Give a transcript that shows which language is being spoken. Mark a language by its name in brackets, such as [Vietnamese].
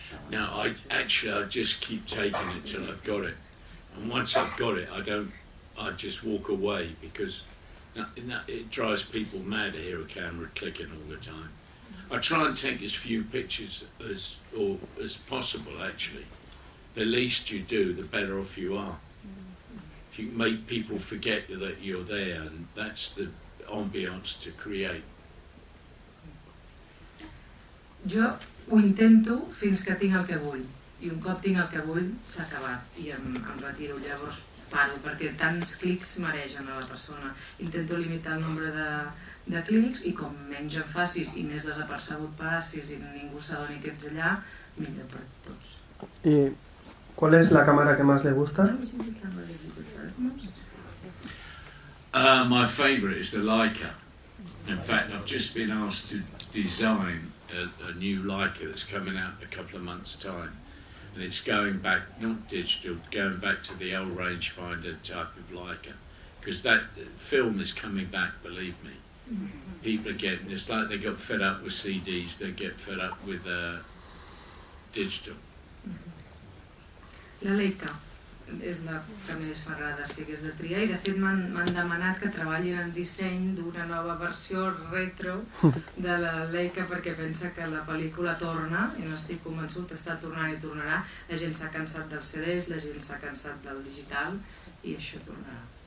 [English] No, I just keep taking it till I've got it, and once I've got it, I just walk away, because it drives people mad to hear a camera clicking all the time. I try and take as few pictures as possible, actually. The least you do, the better off you are. If you make people forget that you're there, and that's the ambiance to create. [Catalan] Jo ho intento fins que tinc el que vull, i un cop tinc el que vull s'ha acabat i em retiro, llavors paro, perquè tants clics maregen a la persona. Intento limitar el nombre de clics i com menys en facis i més desapercebut passis i ningú s'adoni que ets allà, millor per tots. [Spanish] ¿Y cuál es la cámara que más le gusta? [English] My favourite is the Leica. In fact, I've just been asked to design a new Leica that's coming out in a couple of months' time, and it's going back, not digital, going back to the L rangefinder type of Leica, because that film is coming back, believe me. People are getting, it's like they got fed up with CDs, they get fed up with digital. [Catalan] La Leica és la que més m'agrada si hagués de triar, i de fet m'han demanat que treballi en el disseny d'una nova versió retro de la Leica, perquè pensa que la pel·lícula torna, i no estic convençut, està tornant i tornarà. La gent s'ha cansat dels CDs, la gent s'ha cansat del digital, i això tornarà.